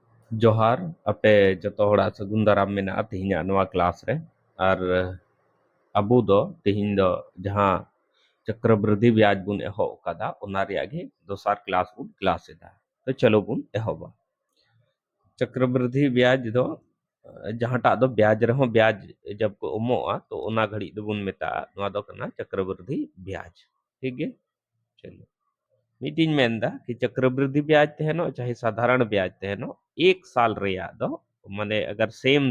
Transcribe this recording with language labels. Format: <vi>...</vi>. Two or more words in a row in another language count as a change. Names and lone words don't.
<sat>जोहार अपे जतो हड़ा सगुन दाराम मेना तिहिना नवा क्लास रे और अबू दो तिहिन दो जहां</sat> <hi>चक्रवृद्धि ब्याज</hi> <sat>बुन एहो कदा ओना रिया गे दोसार क्लास बुन क्लास एदा।</sat> <hi>तो चलो</hi> <sat>बुन एहोबा</sat> <hi>चक्रवृद्धि ब्याज</hi> <sat>दो जहांटा दो ब्याज रहो ब्याज जब को उमोआ तो ओना घड़ी दो बुन मेता नवा दो कना</sat> <hi>चक्रवृद्धि ब्याज। ठीक है, चलो मीटिंग</hi> <sat>मेंदा</sat> <hi>कि चक्रवृद्धि ब्याज</hi> <sat>तहनो</sat> <hi>चाहे साधारण ब्याज</hi> <sat>तहनो</sat> <hi>एक साल</hi> <sat>रिया दो</sat> <hi>माने अगर सेम</hi>